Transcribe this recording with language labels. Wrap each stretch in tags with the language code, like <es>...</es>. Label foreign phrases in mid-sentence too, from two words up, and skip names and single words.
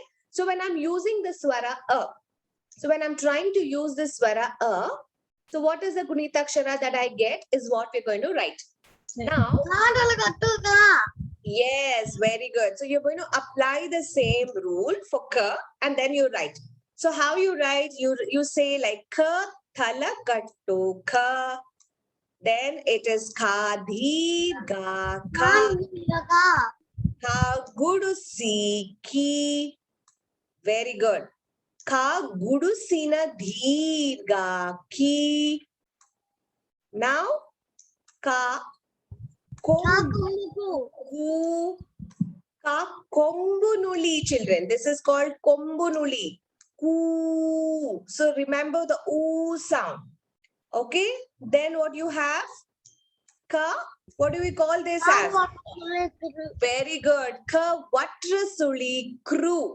<en>So when I'm using the swara A, so when I'm trying to use the swara A, so what is the Gunitakshara that I get is what we're going to write. Now, yes, very good. So you're going to apply the same rule for K and then you write. So how you write, you say like K</en> <kn>ತಲಕಟ್ಟು</kn> <en>K. Then it is</en> <kn>ಕ ದೀರ್ಘ ಕಾ. ಕ ಗುಡಿಸಿ ಕಿ.</kn> <en>Very good.</en> <kn>ಕ ಗುಡಿಸಿನ ದೀರ್ಘ ಕೀ. Now ಕ ಕೊಂಬು ಕ ಕೊಂಬುನುಲಿ,</kn> <en>children. This is called Kombunuli. Koo. So remember the oo sound. Okay. Then what you have? Ka. What do we call this as? Very good.</en> <kn>ಕ ವತ್ತಸುಲಿ ಕ್ರು.</kn>